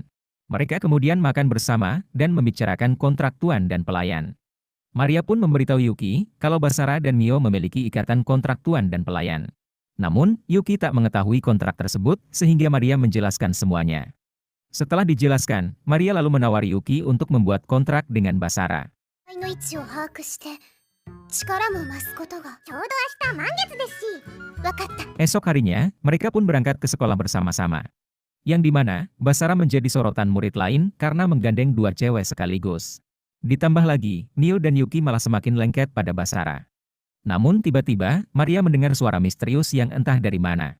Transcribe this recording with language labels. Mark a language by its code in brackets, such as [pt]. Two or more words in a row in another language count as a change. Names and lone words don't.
[id] Mereka kemudian makan bersama dan membicarakan kontrak tuan dan pelayan. Maria pun memberitahu Yuki kalau Basara dan Mio memiliki ikatan kontrak tuan dan pelayan. Namun, Yuki tak mengetahui kontrak tersebut sehingga Maria menjelaskan semuanya. Setelah dijelaskan, Maria lalu menawari Yuki untuk membuat kontrak dengan Basara. [ja] の位置を把握して力も増すことがちょうど明日満月ですしわかった。 [id] Esok harinya, mereka pun berangkat ke sekolah bersama-sama. Yang dimana, Basara menjadi sorotan murid lain karena menggandeng 2 cewek sekaligus. Ditambah lagi, Mio dan Yuki malah semakin lengket pada Basara. Namun tiba-tiba, Maria mendengar suara misterius yang entah dari mana.